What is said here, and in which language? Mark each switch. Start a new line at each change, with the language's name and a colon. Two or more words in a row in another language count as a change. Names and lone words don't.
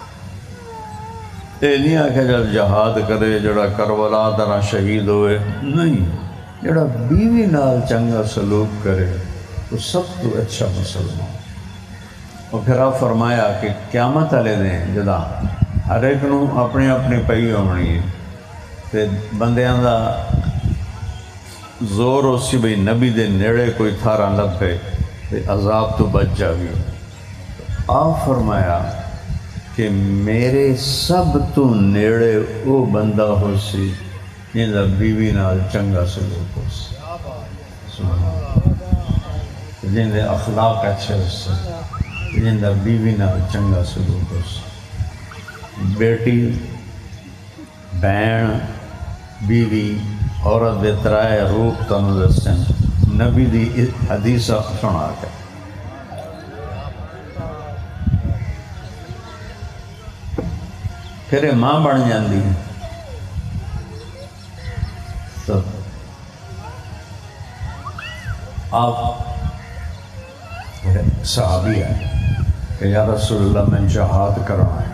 Punjabi: یہ نہیں آکھے جب جہاد کرے جڑا کربلا طرح شہید ہوئے, نہیں, جڑا بیوی نال چنگا سلوک کرے وہ سب تو اچھا مسلمان. اور پھر آپ فرمایا کہ قیامت والے دن جدا ہر ایک نو اپنی اپنی پئی ہونی ہے تے بندیاں دا زور اسی بھئی نبی دے نیڑے کوئی تھارا لبھے تے عذاب تو بچ جاوی. آپ فرمایا کہ میرے سب تو نیڑے وہ بندہ ہو سی جن دا بیوی نال چنگا سلوک ہو سی, جن دے اخلاق اچھے ہو سی, جن دا بیوی نال چنگا سلوک ہو سی. بیٹی, بہن, بیوی, عورت دے ترائے روپ تنو دسن نبی دی حدیث سنا کے. پھر ماں بن جاندی تو آپ صحابی آئے کہ
Arabic: یا رسول اللہ
Punjabi: میں جہاد کرنا ہے.